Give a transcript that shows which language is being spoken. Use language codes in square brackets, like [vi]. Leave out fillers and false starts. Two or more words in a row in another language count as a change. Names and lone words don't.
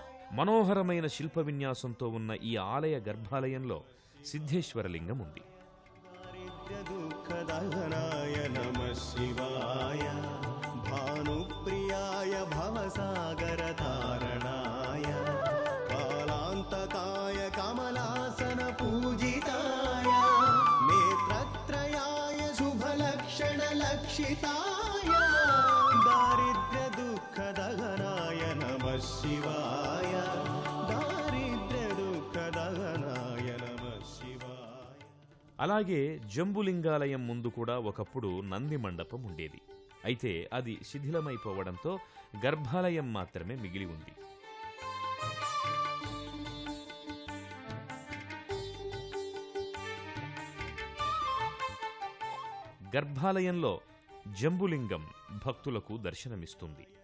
[te] మనోహరమైన శిల్ప విన్యాసంతో ఉన్న ఈ ఆలయ గర్భాలయంలో సిద్ధేశ్వరలింగం ఉంది. [sa] दुःखदहनाय नमः शिवाय भानुप्रियाय भवसागरतारणाय कालान्तकाय कमलासनपूजिताय नेत्रत्रयाय शुभलक्षणलक्षिताय दारिद्र्यदुःखदहनाय नमः शिवाय दारिद्र्यदुःखदहनाय नमः शिवाय. [te] అలాగే జంబులింగాలయం ముందు కూడా ఒకప్పుడు నంది మండపం ఉండేది. అయితే అది శిథిలమైపోవడంతో గర్భాలయం మాత్రమే మిగిలి ఉంది. గర్భాలయంలో జంబులింగం భక్తులకు దర్శనమిస్తుంది.